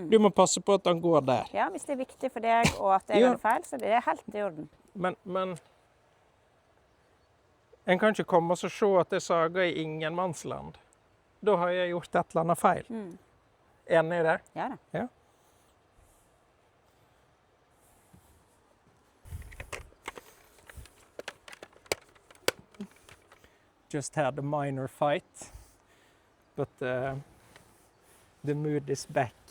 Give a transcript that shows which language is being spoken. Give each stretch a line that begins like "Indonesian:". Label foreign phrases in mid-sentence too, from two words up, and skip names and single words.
Norwegian: Du må passe på at den går der. Ja, hvis det er viktig for deg og at jeg Ja. hadde feil, så det er helt i orden. Men en kan ikke komme og så se at det sager i ingenmannsland. Da har jeg gjort et eller annet feil. Mm. Enig i det? Ja da. Ja.
English: Just had a minor fight, but the mood is back.